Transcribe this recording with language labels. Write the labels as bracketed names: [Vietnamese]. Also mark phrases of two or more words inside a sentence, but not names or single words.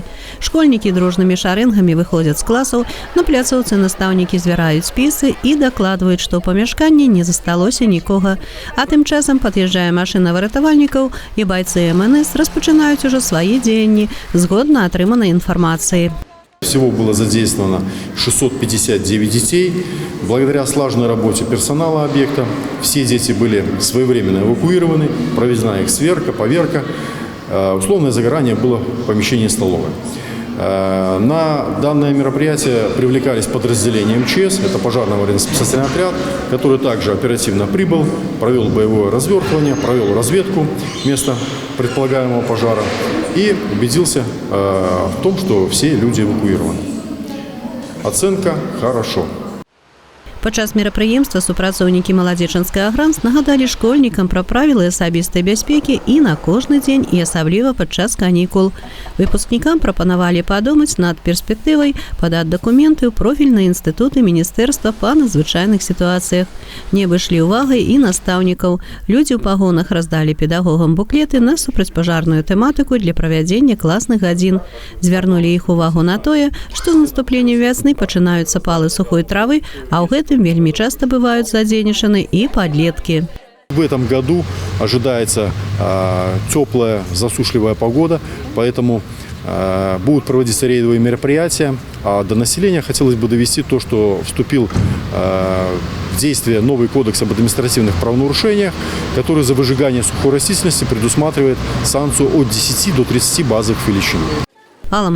[Belarusian] Школьнікі дружнымі шарэнгамі выходзяць з класаў, на пляцоўцы настаўнікі звяраюць спісы і дакладваюць, што ў памяшканні не засталося нікога. А тым часам пад'язджае машына выратавальнікаў і байцы МНС распачынаюць ужо свае дзеянні згодна атрыманай інфармацыі. [Russian] Всего было задействовано 659 детей. Благодаря слаженной работе персонала объекта все дети были своевременно эвакуированы, проведена их сверка, поверка. Условное загорание было в помещении столовой. На данное мероприятие привлекались подразделения МЧС, это пожарно-аварийно-спасательный отряд, который также оперативно прибыл, провел боевое развертывание, провел разведку места предполагаемого пожара и убедился в том, что все люди эвакуированы. Оценка «хорошо». [Belarusian] Падчас мерапрыемства супрацоўнікі маладзечынскага грант нагадалі школьнікам пра правілы асабістай бяспекі і на кожны дзень, і асабліва падчас канікул. Выпускнікам прапанавалі падумаць над перспектывай падаць дакументы ў профільныя інстытуты міністэрства па надзвычайных сітуацыях. Не абышлі ўвагай і настаўнікаў. Людзі ў пагонах раздалі педагогам буклеты на супрацьпажарную тэматыку для правядзення класных гадзін. Звярнулі іх увагу на тое, што з наступленнем вясны пачынаюцца палы сухой травы, а ў гэтым вельмі [Russian] часто бывают [Belarusian] задзейнічаны и подлетки. [Russian] В этом году ожидается теплая, засушливая погода, поэтому будут проводиться рейдовые мероприятия. А до населения хотелось бы довести то, что вступил в действие новый кодекс об административных правонарушениях, который за выжигание сухой растительности предусматривает санкцию от 10 до 30 базовых величин.